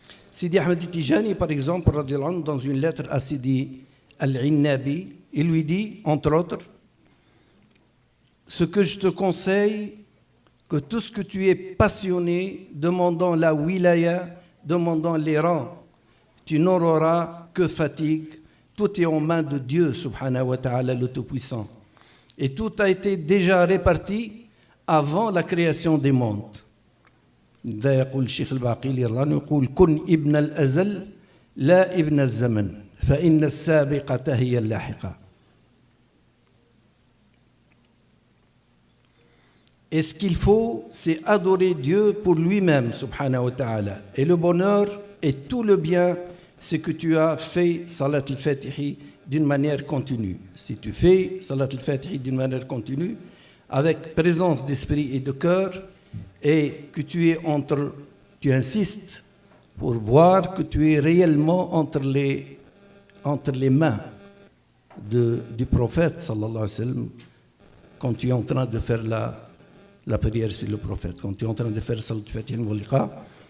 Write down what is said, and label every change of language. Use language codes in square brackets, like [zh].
[fr] Sidi Ahmed Tijani, par exemple, dans une lettre à Sidi Al-Innabi, il lui dit, entre autres, ce que je te conseille, que tout ce que tu es passionné, demandant la wilaya, demandant les rangs, tu n'auras que fatigue. Tout est en main de Dieu, subhanahu wa ta'ala, le Tout-Puissant. Et tout a été déjà réparti avant la création des mondes. [ar] يقول الشيخ الباقي الإيراني يقول كن ابن الأزل لا ابن الزمن فإن السابقة هي اللاحقة. [fr] Et ce qu'il faut, c'est adorer Dieu pour lui-même, subhanahu wa ta'ala. Et le bonheur et tout le bien, c'est que tu as fait Salat al-Fatihi d'une manière continue. Si tu fais Salat al-Fatihi d'une manière continue, avec présence d'esprit et de cœur, et que tu insistes pour voir que tu es réellement entre les mains du prophète, sallallahu alayhi wa sallam, quand tu es en train de faire la prière sur le prophète, quand tu es en train de faire Salat al-Fatihi al-Maghliqa,